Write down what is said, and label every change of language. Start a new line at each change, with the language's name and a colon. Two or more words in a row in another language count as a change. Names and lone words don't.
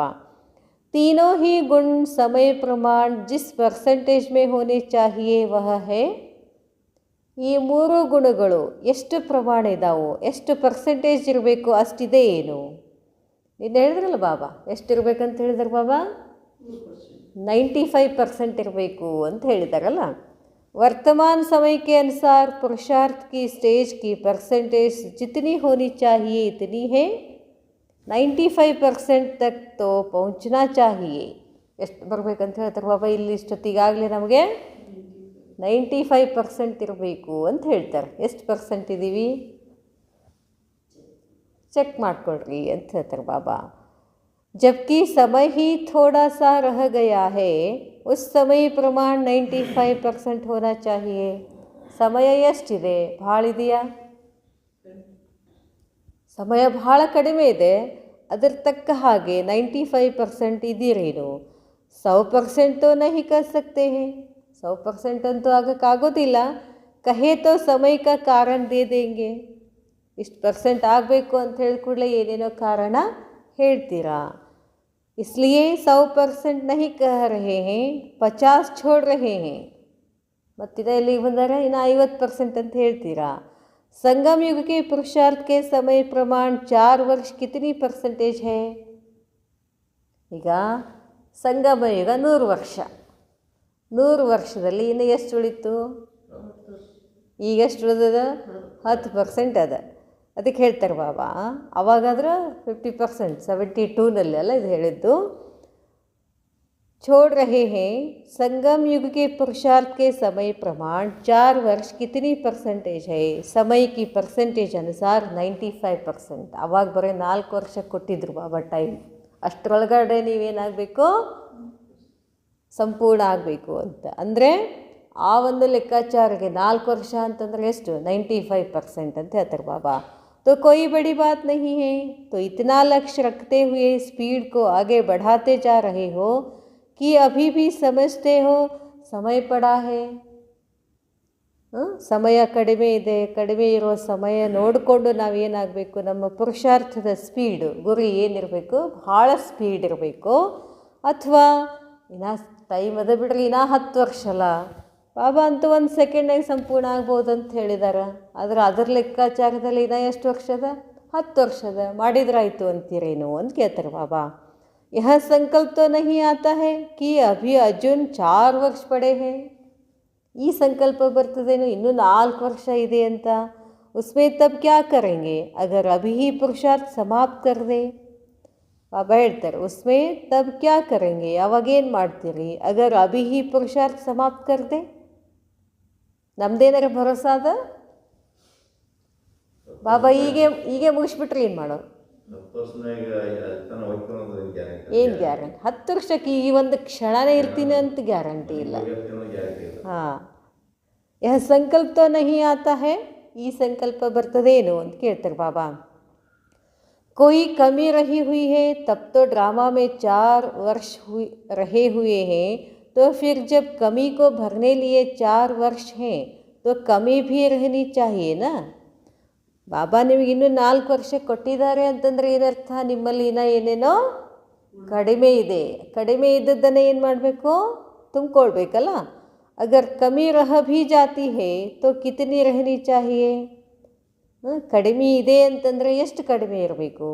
Hindi: तीनों ही गुण समय प्रमाण जिस परसेंटेज में होने चाहिए वह है.
Kannada: ಈ ಮೂರು ಗುಣಗಳು ಎಷ್ಟು ಪ್ರಮಾಣ ಇದ್ದಾವೋ, ಎಷ್ಟು ಪರ್ಸೆಂಟೇಜ್ ಇರಬೇಕು ಅಷ್ಟಿದೆ ಏನು. ನೀನು ಹೇಳಿದ್ರಲ್ಲ ಬಾಬಾ, ಎಷ್ಟಿರ್ಬೇಕಂತ ಹೇಳಿದಾರೆ ಬಾಬಾ, 95% ಇರಬೇಕು ಅಂತ ಹೇಳಿದಾರಲ್ಲ.
Hindi: वर्तमान समय के अनुसार पुरुषार्थ की स्टेज की परसेंटेज जितनी होनी चाहिए इतनी है, 95% तक तो पहुंचना चाहिए.
Kannada: ಎಷ್ಟು ಬರಬೇಕಂತ ಹೇಳ್ತಾರೆ ಬಾಬಾ ಇಲ್ಲಿ ಇಷ್ಟೊತ್ತಿಗಾಗಲೇ ನಮಗೆ 95% ಇರಬೇಕು ಅಂತ ಹೇಳ್ತಾರೆ. ಎಷ್ಟು ಪರ್ಸೆಂಟ್ ಇದ್ದೀವಿ ಚೆಕ್ ಮಾಡ್ಕೊಳ್ರಿ ಅಂತ ಹೇಳ್ತಾರೆ ಬಾಬಾ.
Hindi: जबकि समय ही थोड़ा सा रह गया है, उस समय प्रमाण 95% होना चाहिए.
Kannada: ಸಮಯ ಎಷ್ಟಿದೆ? ಭಾಳ ಇದೆಯಾ? ಸಮಯ ಭಾಳ ಕಡಿಮೆ ಇದೆ. ಅದರ ತಕ್ಕ ಹಾಗೆ 95% ಇದ್ದೀರೇನು?
Hindi: 100% तो नहीं कर सकते हैं. 100%
Kannada: ಅಂತೂ ಆಗೋಕ್ಕಾಗೋದಿಲ್ಲ.
Hindi: कहे तो समय का कारण दे देंगे.
Kannada: ಇಷ್ಟು ಪರ್ಸೆಂಟ್ ಆಗಬೇಕು ಅಂತ ಹೇಳಿದ ಕೂಡಲೇ ಏನೇನೋ ಕಾರಣ ಹೇಳ್ತೀರಾ.
Hindi: इसलिए 100% नहीं कह रहे हैं, 50 छोड़ रहे हैं.
Kannada: ಮತ್ತಿದ ಇಲ್ಲಿಗೆ ಬಂದಾಗ ಇನ್ನು 50% ಅಂತ ಹೇಳ್ತೀರಾ.
Hindi: संगम युग के पुरुषार्थ के समय प्रमाण 4 वर्ष कितनी परसेंटेज है?
Kannada: ಈಗ ಸಂಗಮ ಯುಗ 100 ವರ್ಷ. 100 ವರ್ಷದಲ್ಲಿ ಇನ್ನು ಎಷ್ಟು ಉಳಿತು? ಈಗ ಎಷ್ಟು ಉಳಿದದ? 10% ಅದ. ಅದಕ್ಕೆ ಹೇಳ್ತಾರೆ ಬಾಬಾ, ಅವಾಗಾದ್ರೆ 50%, 72ನಲ್ಲಿ ಅಲ್ಲ ಇದು ಹೇಳಿದ್ದು.
Hindi: छोड़ रहे हैं, संगम युग के पुरुषार्थ के समय प्रमाण 4 वर्ष कितनी परसेंटेज है? समय की परसेंटेज अनुसार 95%.
Kannada: ಅವಾಗ ಬರೀ 4 ವರ್ಷ ಕೊಟ್ಟಿದ್ರು ಬಾಬಾ ಟೈಮ್. ಅಷ್ಟರೊಳಗಡೆ ನೀವೇನಾಗಬೇಕು? ಸಂಪೂರ್ಣ ಆಗಬೇಕು ಅಂತ. ಅಂದರೆ ಆ ಒಂದು ಲೆಕ್ಕಾಚಾರಕ್ಕೆ 4 ವರ್ಷ ಅಂತಂದರೆ ಎಷ್ಟು? 95% ಅಂತ ಹೇಳ್ತಾರೆ ಬಾಬಾ.
Hindi: तो कोई बड़ी बात नहीं है. तो इतना लक्ष्य रखते हुए स्पीड को आगे बढ़ाते जा रहे हो कि अभी भी समझते हो समय पड़ा है.
Kannada: ಸಮಯ ಕಡಿಮೆ ಇದೆ. ಕಡಿಮೆ ಇರೋ ಸಮಯ ನೋಡಿಕೊಂಡು ನಾವೇನಾಗಬೇಕು? ನಮ್ಮ ಪುರುಷಾರ್ಥದ ಸ್ಪೀಡು, ಗುರಿ ಏನಿರಬೇಕು? ಭಾಳ ಸ್ಪೀಡ್ ಇರಬೇಕು. ಅಥವಾ ಇನ್ನೂ ಟೈಮ್ ಅದ ಬಿಡ್ರಿ, ಇನ್ನೂ 10 ವರ್ಷ ಅಲ್ಲ ಬಾಬಾ ಅಂತೂ 1 ಸೆಕೆಂಡಾಗಿ ಸಂಪೂರ್ಣ ಆಗ್ಬೋದು ಅಂತ ಹೇಳಿದಾರೆ. ಆದರೆ ಅದರ ಲೆಕ್ಕಾಚಾರದಲ್ಲಿ ಇನ್ನೂ ಎಷ್ಟು ವರ್ಷದ? 10 ವರ್ಷದ. ಮಾಡಿದ್ರಾಯ್ತು ಅಂತೀರೇನು ಅಂತ ಕೇಳ್ತಾರೆ ಬಾಬಾ.
Hindi: यह संकल्प तो नहीं आता है कि अभी अर्जुन 4 वर्ष पड़े हैं.
Kannada: ಈ ಸಂಕಲ್ಪ ಬರ್ತದೇನು ಇನ್ನೂ 4 ವರ್ಷ ಇದೆ ಅಂತ.
Hindi: उसमें तब क्या करेंगे अगर अभी ही पुरुषार्थ समाप्त कर दे?
Kannada: ಬಾಬಾ ಹೇಳ್ತಾರೆ,
Hindi: उसमें तब क्या करेंगे,
Kannada: ಅವಾಗೇನು ಮಾಡ್ತೀರಿ?
Hindi: अगर अभी ही पुरुषार्थ समाप्त कर दे.
Kannada: ನಮ್ದೇನಾರ ಭರೋಸಾ ಅದ? ಬಾಬಾ ಹೀಗೆ ಮುಗಿಸ್ಬಿಟ್ರೆ ಏನು ಮಾಡೋದು? ಏನು ಗ್ಯಾರಂಟಿ? 10 ವರ್ಷಕ್ಕೆ ಈ ಒಂದು ಕ್ಷಣನೇ ಇರ್ತೀನಿ ಅಂತ ಗ್ಯಾರಂಟಿ ಇಲ್ಲ.
Hindi: हां, यह संकल्प तो नहीं आता है.
Kannada: ಈ ಸಂಕಲ್ಪ ಬರ್ತದೇನು ಅಂತ ಕೇಳ್ತಾರೆ ಬಾಬಾ.
Hindi: कोई कमी रही हुई है तब तो ड्रामा में 4 वर्ष रहे हुए हैं, तो फिर जब कमी को भरने लिए 4 वर्ष हैं तो कमी भी रहनी चाहिए ना.
Kannada: ಬಾಬಾ ನಿಮಗೆ ಇನ್ನೂ 4 ವರ್ಷ ಕೊಟ್ಟಿದ್ದಾರೆ ಅಂತಂದರೆ ಏನರ್ಥ? ನಿಮ್ಮಲ್ಲಿ ಇನ್ನೂ ಏನೇನೋ ಕಡಿಮೆ ಇದೆ. ಕಡಿಮೆ ಇದ್ದದ್ದನ್ನು ಏನು ಮಾಡಬೇಕು? ತುಂಬಿಕೊಳ್ಬೇಕಲ್ಲ.
Hindi: अगर कमी रह भी जाती है तो कितनी रहनी चाहिए.
Kannada: ಕಡಿಮೆ ಇದೆ ಅಂತಂದರೆ ಎಷ್ಟು ಕಡಿಮೆ ಇರಬೇಕು?